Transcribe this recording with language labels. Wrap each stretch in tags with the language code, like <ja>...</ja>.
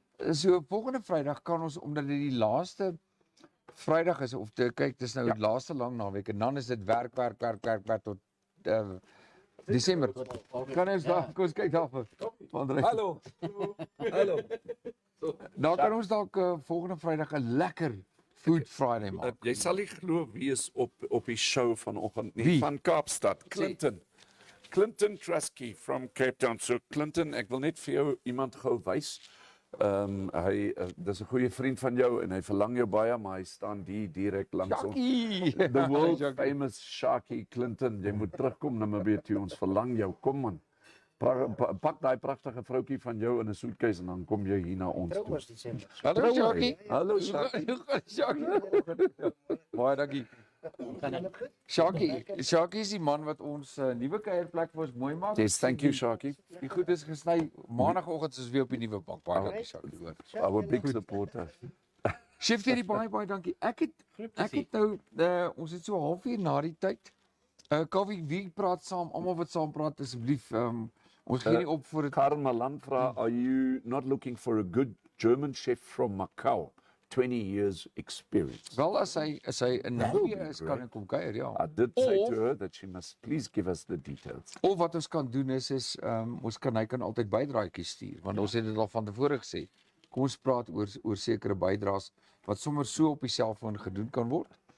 <af>So volgende Vrydag kan ons, omdat dit die laaste Vrydag is, of kyk, dis nou die laaste lang naweek en dan is dit werk tot Desember. Kan ons daar, kom ons kyk daar vir Andre. Hallo. Hallo. Dan kan ons dalk volgende Vrydag 'n lekker Food Friday maak. Jy sal nie glo wie is op die show vanoggend nie. Wie? Van Kaapstad, Clinton Trusky</af> <en>from Cape Town.</en> <af>So Clinton, ek wil net vir jou iemand gou wys. Hy dis 'n goeie vriend van jou en hy verlang jou baie, maar hy staan direk langs ons. Jackie!</af> <en>The world famous Sharky Clinton.</en> <af>Jy moet terugkom na Namibia toe. Ons verlang jou. Kom man. Pak daai pragtige vroutjie van jou in 'n soetkies en dan kom jy hier na ons toe. Trouwens Desember. Hallo Jackie. Hallo Sharky. Jackie. Baie dankie. Sharky is die man wat ons nuwe kuierplek vir ons mooi maak.</af> <en>Yes, thank you Sharky.</en> <af>Die goed is gesny. Maandagooggend is weer op die nuwe bank. Baie dankie Sharky hoor.</af> <en>Our big supporter.</en> <af>Chef Terry, baie dankie. Ek het nou ons het so halfuur na die tyd. Kaffee, wie praat saam? Almal wat saam praat asseblief. Ons gee nie op voor dit. Karmalan vra,</af> <en>are you not looking for a good German chef from Macau? 20 years experience.</en> <af>Wel as hy in Namibia is, kan ek kom kuier, ja.</af> <en>I did say to her that she must please give us the details.</en> <af>Of wat ons kan doen is hy kan altyd bydraatjies stuur, want ons het dit al van tevore gesê. Kom ons praat oor sekere bydraes wat sommer so op die selfoon gedoen kan word.</af>